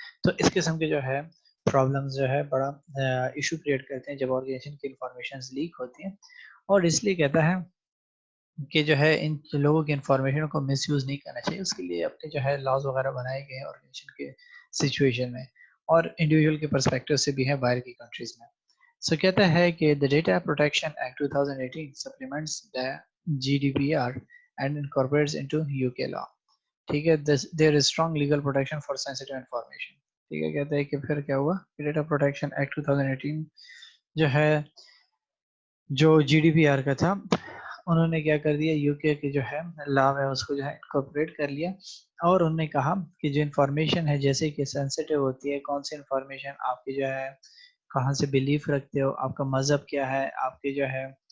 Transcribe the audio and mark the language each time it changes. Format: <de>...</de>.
<ur>تو اس قسم کے جو ہے پرابلمز جو ہے بڑا ایشو کریٹ کرتے ہیں جب آرگنائزیشن کی انفارمیشن لیک ہوتی ہیں. اور اس لیے کہتا ہے کہ جو ہے ان لوگوں کی انفارمیشن کو مس یوز نہیں کرنا چاہیے, اس کے لیے اپنے جو ہے لاز وغیرہ بنائے گئے ہیں آرگنائزیشن کے سچویشن میں. اور انڈیویجول کے پرسپیکٹو سے بھی ہے باہر کی کنٹریز میں. سو کہتا ہے کہ</ur> <en>the Data Protection Act 2018 supplements the GDPR and incorporates into UK law. ٹھیک ہے, there is strong legal protection for sensitive information.</en> <ur>ٹھیک ہے, کہتے ہیں کہ پھر کیا ہوا, ڈیٹا پروٹیکشن ایکٹ 2018 جو ہے جو جی ڈی پی آر کا تھا, انہوں نے کیا کر دیا, یو کے کی جو ہے لا ہے اس کو جو ہے انکارپوریٹ کر لیا, اور انہوں نے کہا کہ جو انفارمیشن ہے جیسے کہ سینسیٹیو ہوتی ہے, کون سی انفارمیشن آپ کی جو ہے کہاں سے بلیف رکھتے ہو, آپ کا مذہب کیا ہے, آپ کی جو ہے</ur>